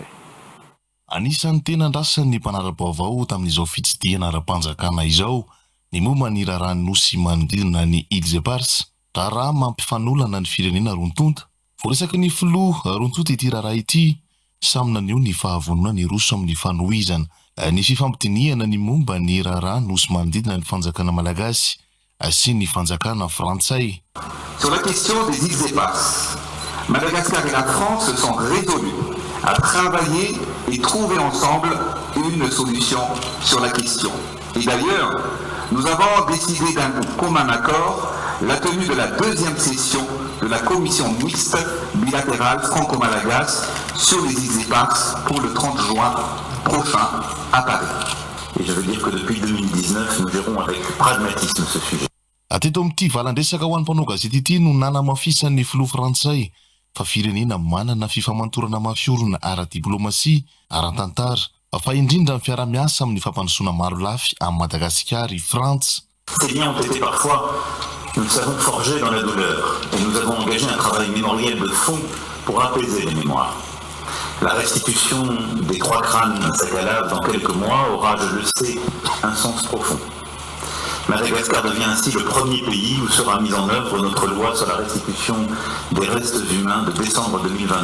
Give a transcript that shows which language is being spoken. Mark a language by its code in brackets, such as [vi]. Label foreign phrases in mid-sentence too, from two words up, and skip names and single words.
[mg] Anisan'ny tena andrasan'ny mpanara-baovao tamin'izao fitsidihana ara-panjakana izao ny momba ny raharaha nosy manodidina ny Îles Éparses raharaha mampifanolana ny firenena roa-tonta. Voaresaky ny filoha roa-tonta ity raharaha ity samy naneho ny fahavonona ny roso amin'ny fanohizana ny fifampitiniana ny momba ny raharaha nosy manodidina ny fanjakana malagasy sy ny fanjakana frantsay. [fr] Sur la question des Îles Éparses, Madagascar et la France se sont résolus à travailler et trouver ensemble une solution sur la question. Et d'ailleurs, nous avons décidé d'un commun accord la tenue de la deuxième session de la commission mixte bilatérale franco-malagasy sur les Îles Éparses pour le 30 juin prochain à Paris. Et je veux dire que depuis 2019, nous gérons avec pragmatisme ce sujet. [mg] Ateto amin'ity valan-dresaka ho an'ny mpanao gazety ity no nanamafisan'ny filoha frantsay fa firenena manana fifamantorana mafiorona ara-diplomasia ara-tantara fa indrindra ny fiara-miasa amin'ny fampandrosoana maro lafy à Madagascar i Frantsa. [fr] Ces liens ont été parfois Nous le savons forgé dans la douleur et nous avons engagé un travail mémoriel de fond pour apaiser les mémoires. La restitution des 3 crânes Sakhalave dans quelques mois aura, je le sais, un sens profond. Madagascar devient ainsi le premier pays où sera mise en œuvre notre loi sur la restitution des restes humains de décembre 2023.